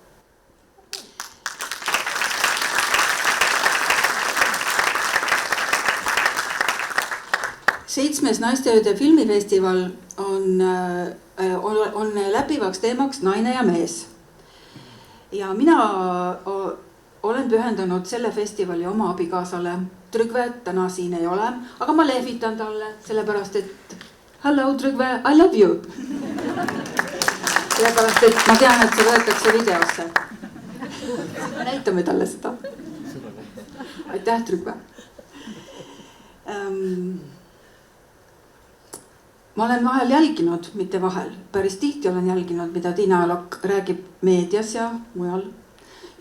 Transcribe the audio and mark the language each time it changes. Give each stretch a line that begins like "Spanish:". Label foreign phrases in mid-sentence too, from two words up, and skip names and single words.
Estonian: Seitsmes Naisteööde filmifestival on läbivaks teemaks naine ja mees. Ja mina olen pühendanud selle festivali oma abikaasale. Trygve täna siin ei ole, aga ma lehvitan talle, sellepärast et
English: hello Trygve, I love you.
Estonian: Sellepärast et ma tean, et see võetakse videosse. Näitame talle seda. Aitäh Trygve. Ma olen vahel jälginud, mitte vahel, päris tihti olen jälginud, mida Tiina Lokk räägib meedias ja mujal.